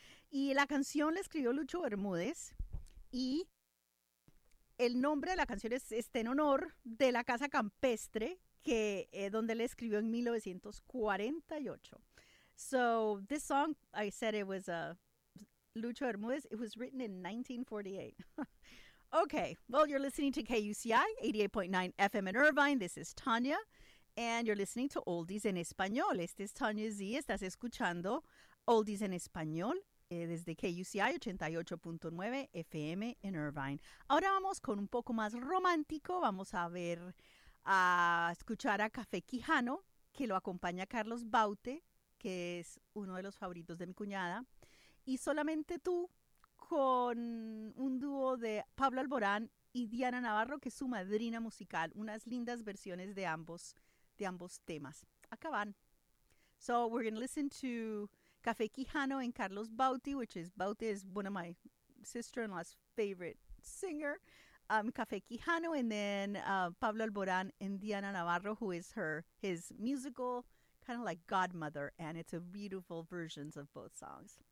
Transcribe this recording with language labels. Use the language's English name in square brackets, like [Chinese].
[Spanish] Y la canción la escribió Lucho Bermúdez, y el nombre de la canción está en honor de la casa campestre que donde le escribió en 1948. [English] So this song, I said it was Lucho Bermúdez. It was written in 1948. Okay, well, you're listening to KUCI 88.9 FM in Irvine. This is Tanya, and you're listening to Oldies en Español. [Spanish] Este es Tanya Z. Estás escuchando Oldies en Español. Desde KUCI 88.9 FM en Irvine. Ahora vamos con un poco más romántico. Vamos a ver, a escuchar a Café Quijano, que lo acompaña a Carlos Baute, que es uno de los favoritos de mi cuñada. Y Solamente Tú, con un dúo de Pablo Alborán y Diana Navarro, que es su madrina musical. Unas lindas versiones de ambos temas. Acá van. [English] So we're going to listen to Café Quijano and Carlos Baute, which is Baute is one of my sister-in-law's favorite singer. Café Quijano, and then Pablo Alborán and Diana Navarro, who is his musical kind of like godmother, and it's a beautiful versions of both songs.